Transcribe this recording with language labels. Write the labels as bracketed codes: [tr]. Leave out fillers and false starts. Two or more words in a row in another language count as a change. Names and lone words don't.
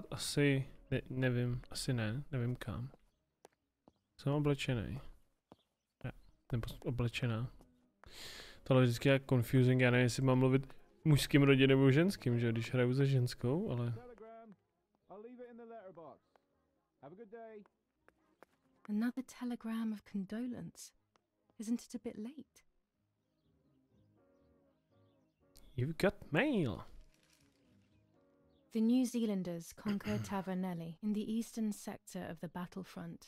[cs] Asi, nevím, asi ne, nevím kam. Jsem oblečený. Nebo oblečená. Tohle je vždycky jak confusing, já nevím, jestli mám mluvit mužským rodě nebo ženským, že když hraju za ženskou, ale... [en] Another telegram of condolence. Isn't it a bit late? You've got mail. The New Zealanders conquered Tavernelli in the eastern sector of the battlefront.